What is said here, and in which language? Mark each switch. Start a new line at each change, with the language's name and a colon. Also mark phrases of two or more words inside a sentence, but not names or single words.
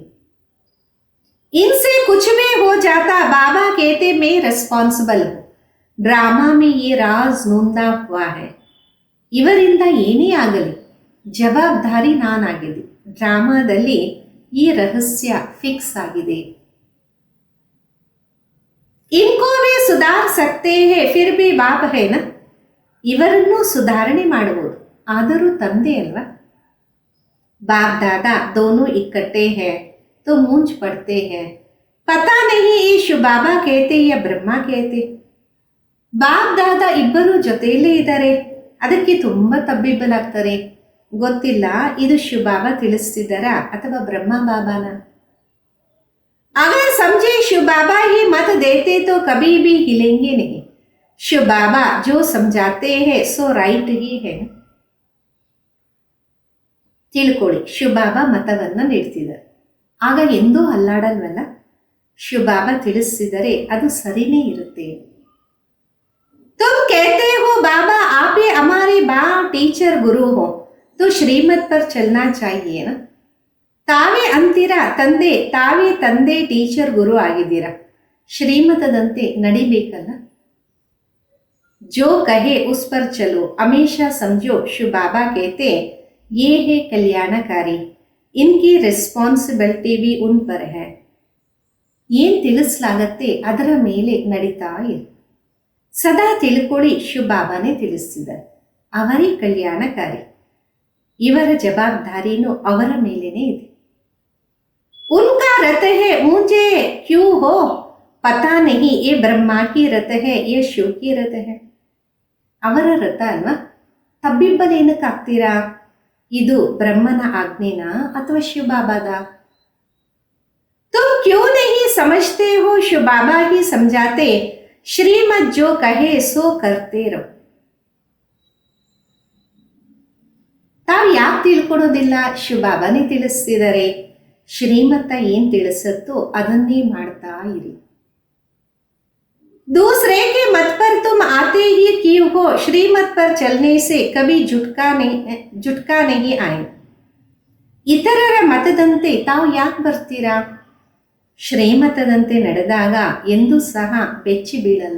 Hindi: इनसे कुछ भी हो जाता बाबा कहते मैं रिस्पॉन्सिबल हूं. ड्रामा में ये राज नूंदा हुआ है.
Kannada: ಇವರಿಂದ ಏನೇ ಆಗಲಿ ಜವಾಬ್ದಾರಿ ನಾನಾಗಿದೆ. ಡ್ರಾಮಾದಲ್ಲಿ ಈ ರಹಸ್ಯ ಫಿಕ್ಸ್ ಆಗಿದೆ.
Hindi: इनको भी सुधार सकते हैं फिर भी बाप है ना.
Kannada: ಇವರನ್ನು ಸುಧಾರಣೆ ಮಾಡಬಹುದು, ಆದರೂ ತಂದೆ ಅಲ್ವಾ.
Hindi: बाप दादा दोनों इकट्ठे हैं तो मूंझ पड़ते हैं. पता नहीं ये शिव बाबा कहते या ब्रह्मा कहते.
Kannada: ಬಾಪ್ ದಾದಾ ಇಬ್ಬರು ಜೊತೆಯಲ್ಲೇ ಇದ್ದಾರೆ, ಅದಕ್ಕೆ ತುಂಬ ತಬ್ಬಿಬ್ಬಲಾಗ್ತಾರೆ. ಗೊತ್ತಿಲ್ಲ ಇದು ಶಿವ ಬಾಬಾ ತಿಳಿಸ್ತಿದ್ದಾರಾ ಅಥವಾ ಬ್ರಹ್ಮ ಬಾಬಾನ.
Hindi: अगर समझे शिव बाबा ही मत देते तो कभी भी हिलेंगे नहीं. शिव बाबा जो समझाते हैं सो राइट ही है.
Kannada: ತಿಳ್ಕೊಳ್ಳಿ, ಶಿವ ಬಾಬಾ ಮತವನ್ನು ನೀಡ್ತಿದ್ದಾರೆ, ಆಗ ಎಂದೂ ಅಲ್ಲಾಡಲ್ವಲ್ಲ. ಶಿವ ಬಾಬಾ ತಿಳಿಸಿದರೆ ಅದು ಸರಿನೇ ಇರುತ್ತೆ.
Hindi: तुम कहते हो बाबा आप ही हमारे बाप टीचर गुरु हो तो श्रीमत पर चलना चाहिए ना.
Kannada: ತಾವೇ ಅಂತೀರಾ ತಂದೆ, ತಾವೇ ತಂದೆ ಟೀಚರ್ ಗುರು ಆಗಿದ್ದೀರಾ, ಶ್ರೀಮತದಂತೆ ನಡಿಬೇಕಲ್ಲ.
Hindi: जो कहे उस पर चलो, हमेशा समझो शिव बाबा कहते ये है कल्याणकारी, इनकी ರೆಸ್ಪಾನ್ಸಿಬಿಲಿಟಿ भी उन पर है.
Kannada: ಏನು ತಿಳಿಸಲಾಗತ್ತೆ ಅದರ ಮೇಲೆ ನಡೀತಾ ಇರು. ಸದಾ ತಿಳ್ಕೊಳ್ಳಿ, ಶಿವ ಬಾಬಾನೇ ತಿಳಿಸ್ತಿದ್ದಾರೆ, ಅವರೇ ಕಲ್ಯಾಣಕಾರಿ, ಇವರ ಜವಾಬ್ದಾರಿನೂ ಅವರ ಮೇಲೇನೆ ಇದೆ.
Hindi: उनका रथ है मुझे क्यों हो पता नहीं, ये ब्रह्मा की रथ है ये शिव की रथ है.
Kannada: ಅವರ ರಥ ಅಲ್ವಾ, ತಬ್ಬಿಬ್ಬಲೇನಕ್ಕಾಗ್ತೀರಾ? ಇದು ಬ್ರಹ್ಮನ ಆಜ್ಞೆನಾ ಅಥವಾ ಶಿವ ಬಾಬಾದ?
Hindi: तुम क्यों नहीं समझते हो शिव बाबा ही समझाते, श्रीमत जो कहे सो करते रहो.
Kannada: ತಾವು ಯಾಕೆ ತಿಳ್ಕೊಳೋದಿಲ್ಲ? ಶಿವ ಬಾಬಾನೇ ತಿಳಿಸ್ತಿದ್ದಾರೆ, ಶ್ರೀಮತ ಏನು ತಿಳಿಸುತ್ತೋ ಅದನ್ನೇ ಮಾಡ್ತಾ ಇರಿ.
Hindi: दूसरे के मत पर तुम आते ही क्यों हो, श्रीमत पर चलने से कभी झुटका नहीं आए.
Kannada: ಇತರರ ಮತದಂತೆ ತಾವು ಯಾಕೆ ಬರ್ತೀರಾ? ಶ್ರೀಮತದಂತೆ ನಡೆದಾಗ ಎಂದೂ ಸಹ ಬೆಚ್ಚಿ ಬೀಳಲ್ಲ.